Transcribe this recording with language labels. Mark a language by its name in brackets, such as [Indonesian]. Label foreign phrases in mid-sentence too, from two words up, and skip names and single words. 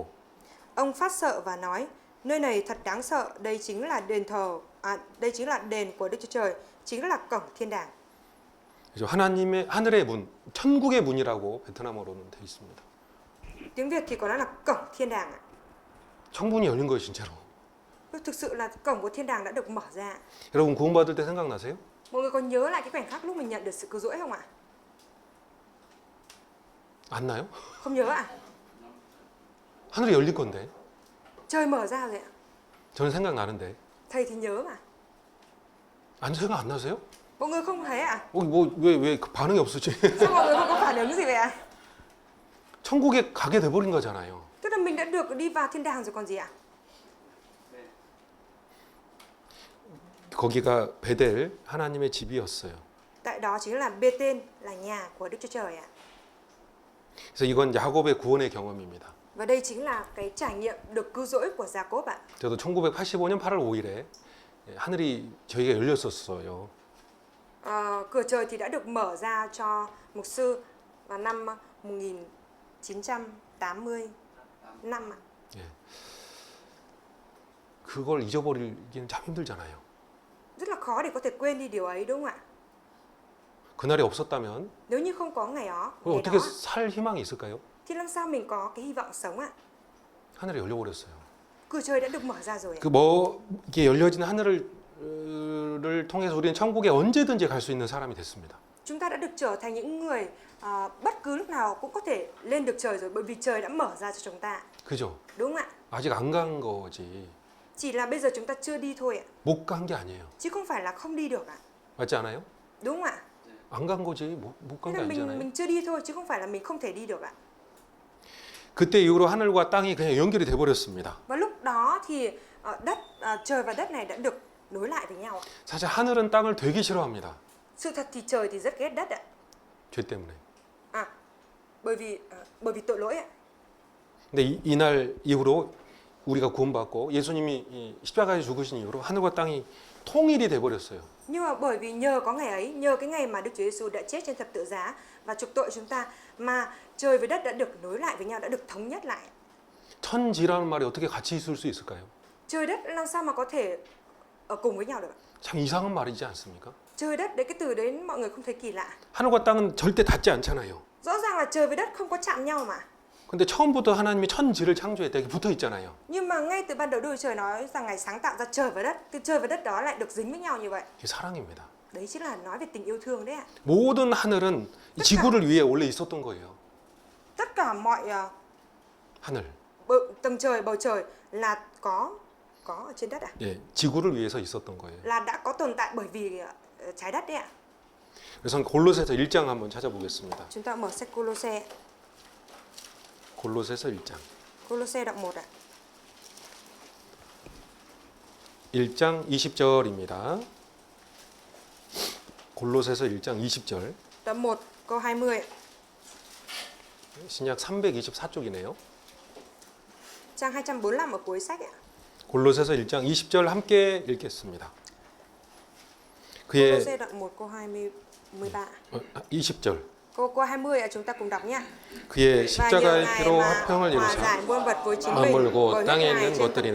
[Vietnamese] Ông phát sợ và nói: nơi này thật đáng sợ, đây chính là đây chính là đền của Đức Chúa Trời, chính là cổng thiên đàng. [Korean] 그래서 하나님의 하늘의 문, 천국의 문이라고 베트남어로는 돼 있습니다. [Vietnamese] Tiếng Việt thì có nói là cổng thiên đàng ạ. [Korean] 천문이 열린 거예요, 진짜로. [Vietnamese] Thực sự là cổng của thiên đàng đã được mở ra. [Korean] 여러분 구원받을 때 생각나세요? [Vietnamese] Mọi người có nhớ lại cái khoảnh khắc lúc mình nhận được sự cứu rỗi không ạ? [Korean] 안 나요? [Vietnamese] Không nhớ ạ? [Korean] 하늘이 열릴 건데. [Vietnamese] Trời mở ra rồi ạ. [Korean] 저는 생각나는데. [Vietnamese] Thầy thì nhớ mà. [Korean] 생각 안 나세요? [Vietnamese] Mọi người không thấy ạ? [Korean] 왜 반응이 없으지? [Vietnamese] Sao mọi người không có phản ứng gì vậy ạ? [Korean] 천국에 가게 돼버린 거잖아요. [Vietnamese] Tức là mình đã được đi vào thiên đàng rồi còn gì ạ? [Korean] 거기가 베델 하나님의 집이었어요. [Vietnamese] Tại đó chính là Bê-tên, là nhà của Đức Chúa Trời ạ. [Korean] 그래서 이건 야곱의 구원의 경험입니다. [Vietnamese] Và đây chính là cái trải nghiệm được cứu rỗi của Gia-cốp ạ. [Korean] 저도 1985년 8월 5일에 하늘이 저희가 열렸었어요. [Vietnamese] Cửa trời thì đã được mở ra cho mục sư vào năm 1985 ạ. [Korean] 예. 그걸 잊어버리기는 참 힘들잖아요. [Vietnamese] Rất là khó để có thể quên đi điều ấy đúng không ạ? [Korean] 그날이 없었다면 [Vietnamese] Nếu như không có ngày đó, [Korean] 어떻게 살 희망이 있을까요? [Vietnamese] thì làm sao mình có cái hy vọng sống ạ? [Korean] 하늘이 열려버렸어요. [Vietnamese] Cửa trời đã được mở ra rồi ạ. [Korean] 이게 열려진 하늘을 통해서 우리는 천국에 언제든지 갈 수 있는 사람이 됐습니다. [Vietnamese] Chúng ta đã được trở thành những người bất cứ lúc nào cũng có thể lên được trời rồi, bởi vì trời đã mở ra cho chúng ta. [Korean] 그죠? [Vietnamese] Đúng không ạ? [Korean] 아직 안 간 거지. [Vietnamese] Chỉ là bây giờ chúng ta chưa đi thôi ạ. [Korean] 못 간 게 아니에요. [Vietnamese] Chứ không phải là không đi được ạ. [Korean] 맞지 않아요? [Vietnamese] Đúng không ạ? [Korean] 안 간 거지. 못 간 [Vietnamese] Thế [Korean] 게 [Vietnamese] là [Korean] 아니잖아요. [Vietnamese] mình chưa đi thôi chứ không phải là mình không thể đi được ạ. [Korean] 그때 이후로 하늘과 땅이 그냥 연결이 돼 버렸습니다. [Vietnamese] Và lúc đó thì trời và đất này đã được nối lại với nhau ạ. [Korean] 사실 하늘은 땅을 되게 싫어합니다. [Vietnamese] Sự thật thì trời thì rất ghét đất ạ. [Korean] 죄 때문에. [Vietnamese] Bởi vì tội lỗi ạ. [Korean] 근데 이날 이후로 우리가 구원받고 예수님이 십자가에 죽으신 이후로 하늘과 땅이 통일이 돼 버렸어요. [Vietnamese] Nhưng mà bởi vì nhờ có ngày ấy, nhờ cái ngày mà Đức Chúa Giêsu đã chết trên thập tự giá và chuộc tội chúng ta, mà trời với đất đã được nối lại với nhau, đã được thống nhất lại. [Korean] 천지라는 말이 어떻게 같이 있을 수 있을까요? [Vietnamese] Trời đất làm sao mà có thể ở cùng với nhau được? [Korean] 참 이상한 말이지 않습니까? [Vietnamese] Trời đất đấy, cái từ đấy mọi người không thấy kỳ lạ. [Korean] 하늘과 땅은 절대 닿지 않잖아요. [Vietnamese] Rõ ràng là trời với đất không có chạm nhau mà. [Korean] 근데 처음부터 하나님이 천지를 창조했다. 이게 붙어 있잖아요. [Vietnamese] Nhưng mà ngay từ ban đầu Đức Chúa Trời nói rằng Ngài sáng tạo ra trời và đất, thì trời và đất đó lại được dính với nhau như vậy. [Korean] 이게 사랑입니다. [Vietnamese] Đấy chính là nói về tình yêu thương đấy ạ. [Korean] 모든 하늘은 이 지구를 위해 원래 있었던 거예요. [Vietnamese] Tất cả mọi [Korean] 하늘. [Vietnamese] tầng trời, bầu trời là có ở trên đất à? [Korean] 예, 지구를 위해서 있었던 거예요. [Vietnamese] Là đã có tồn tại bởi vì trái đất đấy ạ. [Korean] 그래서 골로새서 1장 한번 찾아보겠습니다. [Vietnamese] Chúng ta mở sách Cô-lô-xe. [Korean] 골로새서 1장. [Vietnamese] Cô-lô-xe đoạn 1 ạ. [Korean] 1장 20절입니다. 골로새서 1장 20절. [Vietnamese] Đoạn 1 câu 20. [Korean] 신약 324쪽이네요. [Vietnamese] Trang 245 ở cuối sách ạ. [Korean] 골로새서 1장 20절 함께 읽겠습니다. 그의 [Vietnamese] Cô-lô-xe đoạn 1 câu 13. [Korean] 20절. [Vietnamese] Câu 20 ạ, chúng ta cùng đọc nhé. [Korean] 그의 십자가의 [Vietnamese] và [Korean] 피로 [Vietnamese] nhờ Ngài [Korean] 화평을 [Vietnamese] mà hòa [Korean] 이루사 [Vietnamese] giải muôn vật với chính mình, [Korean] 아물고 [Vietnamese] bởi [Korean] 땅에 [Vietnamese] huyết [Korean] 있는 [Vietnamese] Ngài trên thập tự